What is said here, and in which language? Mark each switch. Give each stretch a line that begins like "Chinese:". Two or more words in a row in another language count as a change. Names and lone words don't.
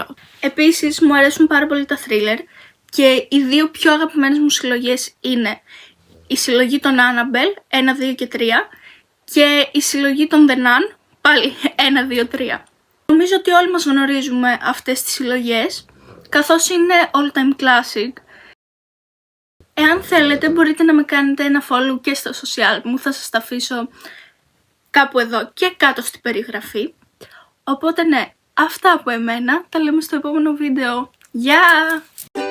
Greek: Επίσης μου αρέσουν πάρα πολύ τα thriller και οι δύο πιο αγαπημένες μου συλλογές είναι η συλλογή των Annabelle 1, 2 και 3 και η συλλογή των The Nun, πάλι 1, 2, 3. Νομίζω ότι όλοι μας γνωρίζουμε αυτές τις συλλογές, καθώς είναι
English: all time classic.
Greek: Εάν θέλετε μπορείτε να με κάνετε ένα follow και στα social μου, θα σας τα αφήσω κάπου εδώ και κάτω στην περιγραφή. Οπότε ναι, αυτά από εμένα, τα λέμε στο επόμενο βίντεο. Γεια!